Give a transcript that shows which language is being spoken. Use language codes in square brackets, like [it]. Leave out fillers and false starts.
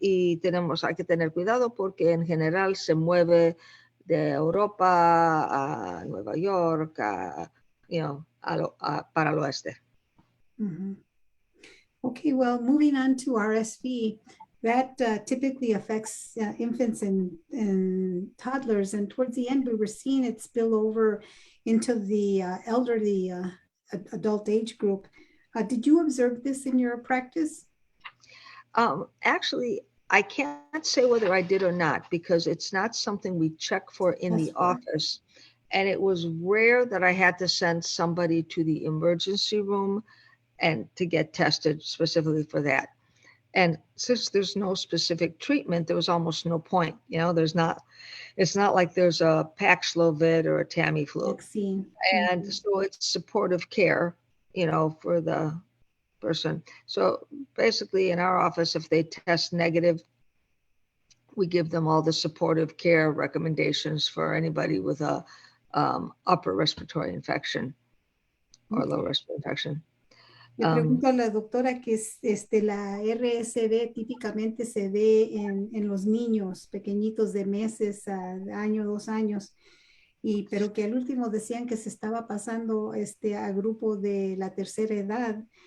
[es] Y hay que tener cuidado porque en general se mueve de Europa a Nueva York, para el oeste. [en] Okay, well, moving on to RSV, that typically affects infants and toddlers. And towards the end, we were seeing it spill over into the elderly adult age group. Did you observe this in your practice? Actually, I can't say whether I did or not because it's not something we check for in the office. And it was rare that I had to send somebody to the emergency room and to get tested specifically for that. And since there's no specific treatment, there was almost no point. It's not like there's a Paxlovid or a Tamiflu. Vaccine. And so it's supportive care, for the person. So basically in our office, if they test negative, we give them all the supportive care recommendations for anybody with a upper respiratory infection or low respiratory infection. [es] Le pregunto a la doctora que la RSV típicamente se ve en los niños pequeñitos de meses a año, 2 años, pero que al último decían que se estaba pasando a grupo de la tercera edad.